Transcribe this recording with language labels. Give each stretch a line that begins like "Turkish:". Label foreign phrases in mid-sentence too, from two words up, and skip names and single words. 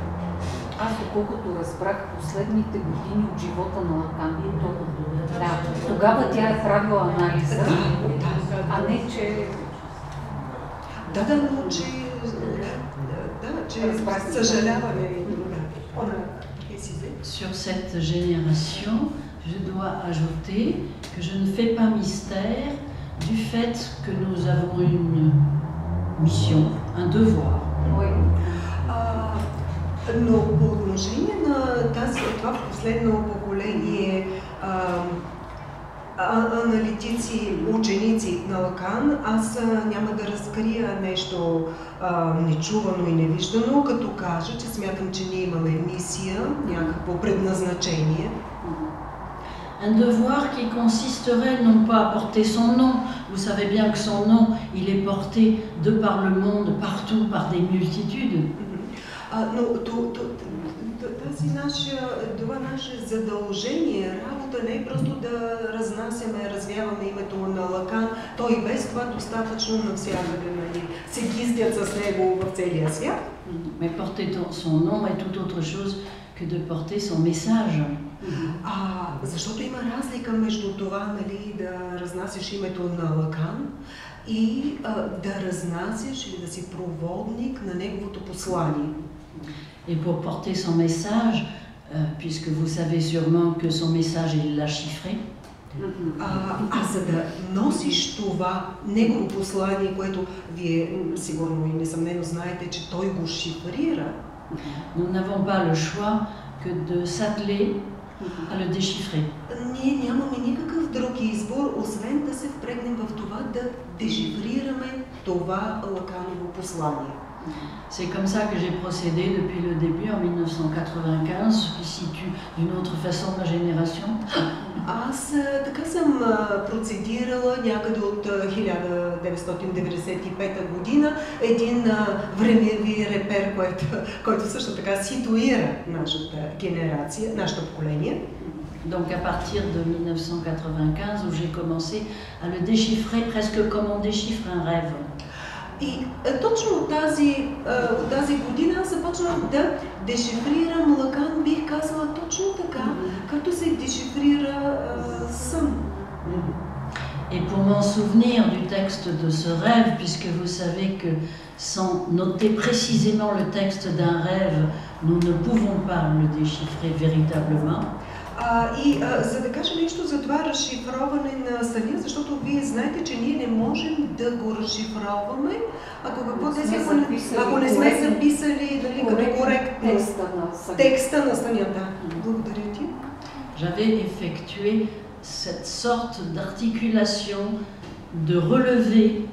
Bulgarian: Аз, доколкото разбрах последните години от живота на Лакан, тогава тя е правила анализа, а не че... но че съжаляваме.
French: Sur cette génération, je dois ajouter que je ne fais pas mystère du fait que nous avons une mission, un devoir. Oui.
Bulgarian: Но по отношение на това последно поколение аналитици, ученици на Лакан, аз няма да разкрия нещо нечувано и невиждано, като кажа, че смятам, че ние имаме мисия, някакво предназначение.
French: Un devoir qui consisterait non pas à porter son nom, vous savez bien que son nom, il est porté de par le monde, partout, par des multitudes.
Bulgarian: Но това наше задължение, работа не е просто да разнасяме, развяваме името на Лакан, той и без това достатъчно навсякъде, нали, се гиздят с него в целия свят.
French: Mais porter son nom est tout autre chose que de porter son message.
Bulgarian: Защото има разлика между това, нали, да разнасяш името на Лакан и да разнасяш или да си проводник на неговото послание.
French: Et pour porter son message, puisque vous savez sûrement que son message il l'a chiffré.
Bulgarian: За да носиш това негово послание, което вие сигурно и несъмнено знаете, че той го шифрира.
French: Nous n'avons pas le choix que de s'atteler à le déchiffrer.
Bulgarian: Ние нямаме никакъв друг избор, освен да се впрегнем в това да дешифрираме това Лаканово послание.
French: C'est comme ça que j'ai procédé depuis le début, en 1995, ce qui situe d'une autre façon ma génération.
Bulgarian: Аз така съм процедирала някъде от 1995 година, един времеви репер, който също така ситуира нашата генерация, нашето поколение.
French: Donc à partir de 1995, où j'ai commencé à le déchiffrer presque comme on déchiffre un rêve.
Bulgarian: И точно от тази година аз започнах да дешифрирам Лакан, бих казала точно така, като се дешифрира сън.
French: Et pour m'en souvenir du texte de ce rêve, puisque vous savez que sans noter précisément le texte d'un rêve, nous ne pouvons pas le déchiffrer véritablement.
Bulgarian: За да кажа нещо за това разшифроване на съня, защото вие знаете, че ние не можем да го разшифроваме, ако не сме записали дали, като коректно текста на съня. Да. Благодаря ти.
French: J'avais effectué cette sorte d'articulation, de relevé.